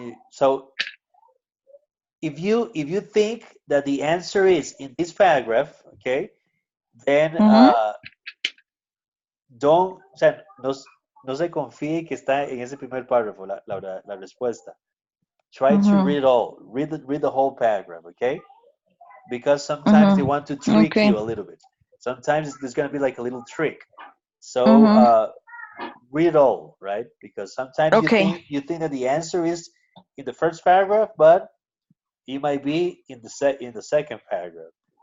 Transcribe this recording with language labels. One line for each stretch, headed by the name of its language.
English: So if you think that the answer is in this paragraph, okay, then mhm. don't,
Spanish: o sea, no se confíe que está en ese primer párrafo la respuesta.
English: Try to Mhm. read it all. Read the whole paragraph, okay? Because sometimes they Mhm. want to trick Okay. you a little bit. Sometimes there's going to be like a little trick. So Mhm. read it all, right? Because sometimes Okay. you think that the answer is in the first paragraph, but it might be in the second paragraph.